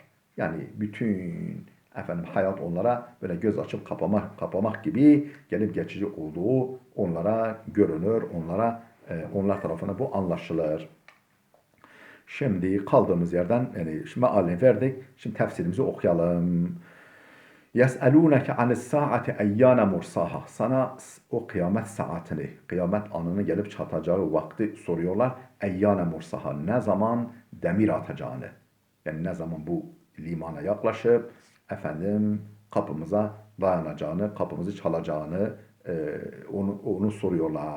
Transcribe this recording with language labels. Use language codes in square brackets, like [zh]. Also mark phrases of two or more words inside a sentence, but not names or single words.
[tr] Yani bütün hayat onlara böyle göz açıp kapamak gibi gelip geçici olduğu onlara görünür, onlara Onlar tarafından bu anlaşılır. Şimdi kaldığımız yerden yani şimdi mealini verdik. Şimdi tefsirimizi okuyalım. [ar] يَسْأَلُونَكَ عَنِ السَّاعَةِ اَيَّانَ مُرْسَاهَا [tr] Sana o kıyamet saatini, kıyamet anını gelip çatacağı vakti soruyorlar. [ar] أيان مرساها [tr] Ne zaman demir atacağını. Yani ne zaman bu limana yaklaşıp kapımıza dayanacağını, kapımızı çalacağını onu soruyorlar.